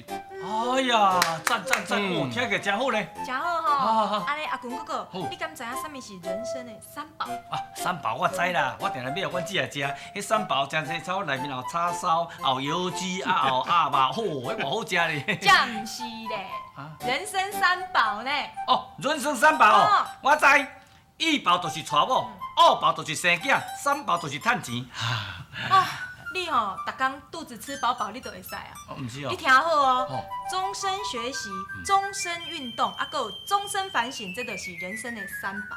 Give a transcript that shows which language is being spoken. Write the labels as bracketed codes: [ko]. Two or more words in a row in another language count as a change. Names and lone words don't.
[nan] 哎呀，赞赞赞！哦，听起来真好咧。真好吼，安尼阿君哥哥，你敢知影啥物是人生的3宝？啊，3宝我知啦，我定定要阮姊来食。迄3宝真济炒内面有叉烧，有油鸡，啊有鸭肉，迄偌好食咧。这毋是咧，人生3宝呢？哦，人生3宝哦，我知。1宝就是娶某，2宝就是生囝，3宝就是趁钱。你吼，逐工肚子吃饱饱，你就会使啊。毋是哦。你听好哦，终身学习、终身运动，啊，搁有终身反省，这就是人生的3宝。